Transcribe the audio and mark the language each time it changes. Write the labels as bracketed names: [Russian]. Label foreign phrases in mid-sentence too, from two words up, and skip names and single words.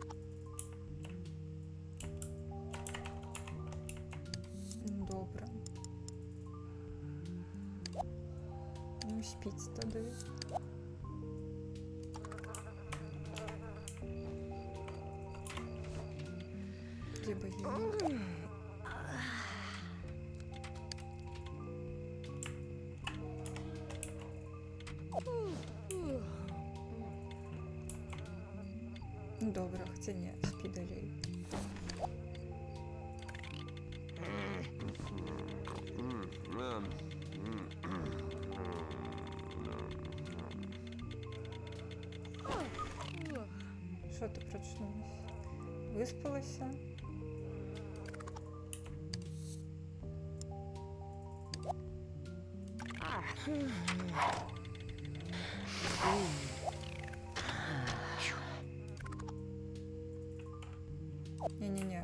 [Ukrainian] Добре. [Belarusian] чым спіць тады. Дзе богема? Ну добра, хаця не, спі далей. [Ukrainian] Що ти прочнулась? Виспалася? Не-не-не.